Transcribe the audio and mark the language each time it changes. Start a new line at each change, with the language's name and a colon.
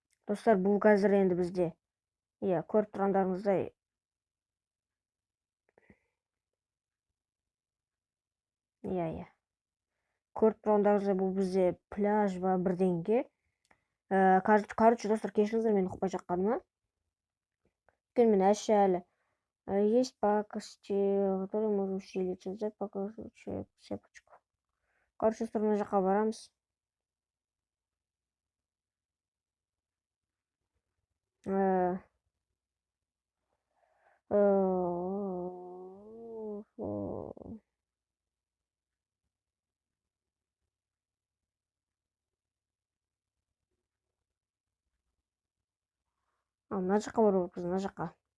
Kazakh: Достар, бұл қазір енді бізде. Иә, көріп тұрғандарыңыздай. Иә. Көріп тұрғандарыңыздай бұл бізде пляж ба бірдеңге. Короче, достар, кешіріңіздер мен ұқпай жатқаныма. Өйткені мен әлі.
Russian: Есть пакости, которые можно усилить. Взять показывать цепочку.
Kazakh: Короче, достар, мына жаққа барамыз. Мына жаққа баруымыз, мына жаққа.